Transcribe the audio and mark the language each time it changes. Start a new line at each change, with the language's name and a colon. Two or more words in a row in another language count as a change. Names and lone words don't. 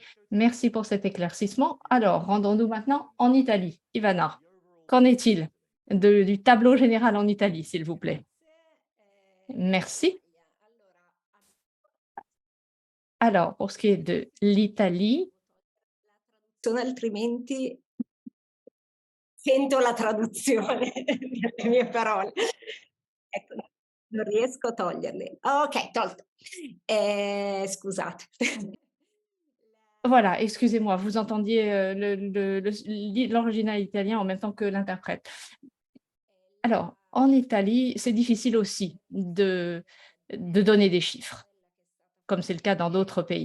French: Merci pour cet éclaircissement. Alors, rendons-nous maintenant en Italie. Ivana, qu'en est-il du tableau général en Italie, s'il vous plaît? Merci. Alors, pour ce qui est de l'Italie,
Italian: altrimenti sento la traduzione delle mie parole. Ecco, non riesco a toglierle. Ok, tolto. Scusate.
French: voilà, excusez-moi, vous entendiez l'original italien en même temps que l'interprète. Alors, en Italie, c'est difficile aussi de donner des chiffres, comme c'est le cas dans d'autres pays.